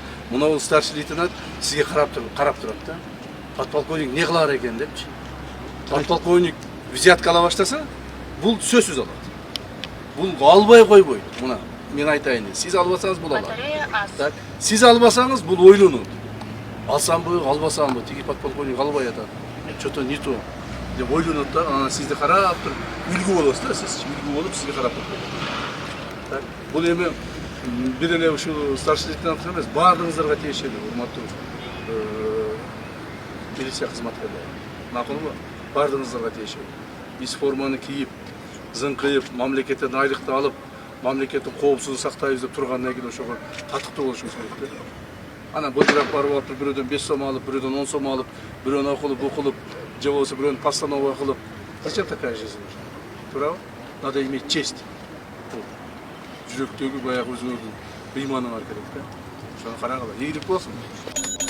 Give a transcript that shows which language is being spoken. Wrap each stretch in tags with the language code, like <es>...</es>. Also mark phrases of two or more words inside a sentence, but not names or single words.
<ky>Мына бул</ky> <ru>старший лейтенант</ru> <ky>сизге карап турат да. Подполковник не кылар экен депчи. Подполковник взятка ала баштаса, бул сөзсүз алат. Бул албай койбойт. Мына мен айтайын. Сиз албасаңыз бул алат. Так, сиз албасаңыз бул ойлонот. Алсамбы, албасамбы, тиги подполковник албай атат.</ky> <ru>Что-то не то.</ru> <ky>Деп ойлонот да, ана сизди карап туруп, үлгү болосуз да, сиз үлгү болуп сизди карап турат. Так, бул эми бир эле ушул</ky> <ru>старший лейтенант</ru> <ky>эмес, баардыгыңыздарга тиешелүү, урматтуу милиция кызматкерлери. Макулбу? Баардыгыңыздарга тиешелүү. Биз форманы кийип, зыңкыйып, мамлекеттен айлыкты алып, мамлекеттин коопсуздугун сактайбыз деп тургандан кийин ошого татыктуу болушубуз керек. Ана быдырап барып атып, бирөөдөн 5 сом алып, бирөөдөн 10 сом алып, бирөөнү окулуп, же болбосо бирөөнү постанова кылып.</ky> <ru>Зачем такая жизнь? Туурабы? Надо иметь честь.</ru> <ky>Жүрөктөгү баягы өзүңөрдүн ыйманы бар керек да. Ошону карагыла. Ийгилик болсун.</ky>